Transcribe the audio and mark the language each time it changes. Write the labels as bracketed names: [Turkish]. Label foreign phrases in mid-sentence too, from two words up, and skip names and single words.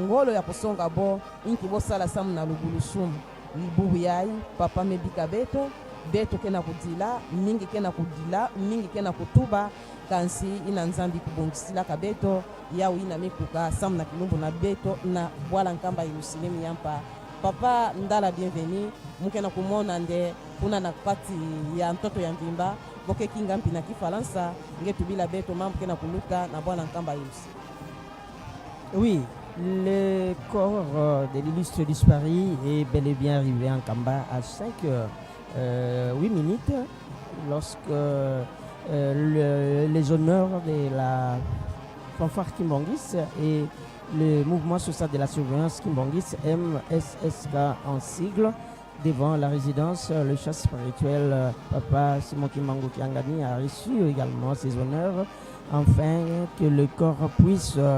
[Kituba (Democratic Republic of Congo)] ngolo ya kusonga bo inki bosala samu na lugulusumu bubu yai papa mebika beto kena kudila mingi kena kudila mingi kena kutuba kansi ina nzambi kubongisila ka beto yao ina mikuka samu na kilumbu na beto na bwala nkamba Yerusalemu yampa papa ndala bienvenue mukena kumona nde kuna na kati ya ntoto ya mvimba boke kinga mpi na kifalansa ngetubila beto mambo kena kuluka na bwana nkamba Yerusalemu. [French] Oui, le corps de l'illustre disparu est bel et bien arrivé en Kamba à 5h08 lorsque les honneurs de la fanfare Kimbangis et le mouvement social de la surveillance Kimbangis MSSK en sigle devant la résidence, le chef spirituel Papa Simon Kimbangu Kiangani a reçu également ses honneurs afin que le corps puisse